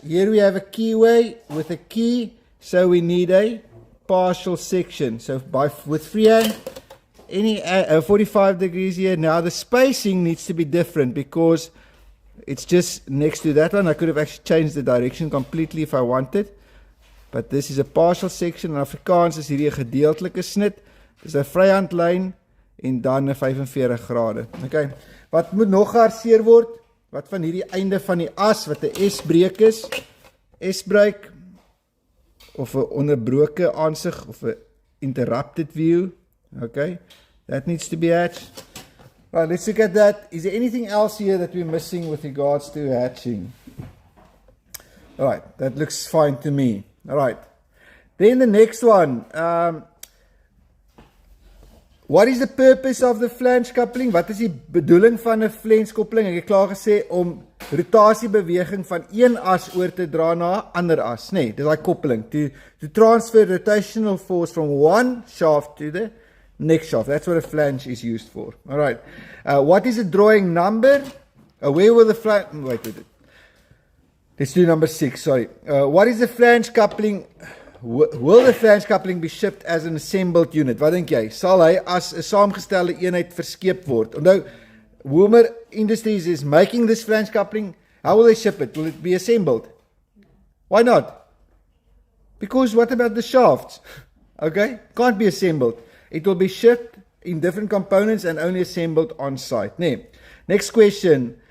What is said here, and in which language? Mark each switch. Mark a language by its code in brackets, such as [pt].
[en] Here we have a keyway with a key, so we need a partial section. So with freehand, any 45 degrees here. Now the spacing needs to be different because it's just next to that one. I could have actually changed the direction completely if I wanted. But this is a partial section. [af] In Afrikaans is hierdie 'n gedeeltelike snit. Dis 'n vryhandlyn en dan 'n 45 grade. Okay. Wat moet nog gearseer word? Wat van hierdie einde van die as wat 'n S-breek is? S-breek of 'n onderbroke aansig of 'n [en] interrupted view. Okay, that needs to be hatched. Right, let's look at that. Is there anything else here that we're missing with regards to hatching? All right, that looks fine to me. All right, then the next one. What is the purpose of the flange coupling? [af] Wat is die bedoeling van 'n flange koppeling? Ek het klaar gesê om rotasiebeweging van een as oor te dra na 'n ander as, nee, dis daai koppeling [en] to transfer rotational force from one shaft to the next shaft. That's what a flange is used for. All right. What is the drawing number? Where will the flange? Wait. Let's do number 6. Sorry. What is the flange coupling? Will the flange coupling be shipped as an assembled unit? [af] Wat dink jy? Sal hy as 'n saamgestelde eenheid verskeep word? [en] Onthou, Wilmer Industries is making this flange coupling. How will they ship it? Will it be assembled? Why not? Because what about the shafts? Okay, can't be assembled. It will be shipped in different components and only assembled on site. Nee. Next question.